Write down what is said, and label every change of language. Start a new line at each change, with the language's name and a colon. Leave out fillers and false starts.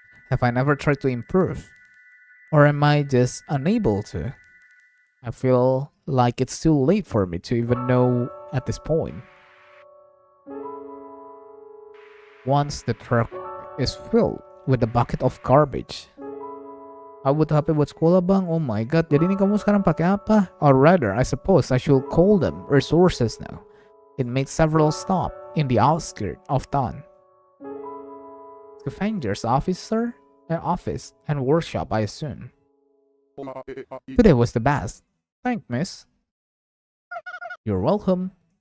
English: Have I never tried to improve? Or am I just unable to? I feel like it's too late for me to even know at this point. Once the truck is filled with a bucket of garbage.
Indonesian: Butuh HP buat sekolah bang. Oh my god, jadi ini kamu sekarang pakai apa?
English: Or rather, I suppose I should call them resources now. It makes several stops in the outskirts of town. Scavenger's office and workshop, I assume. Today was the best. Thank, miss. You're welcome.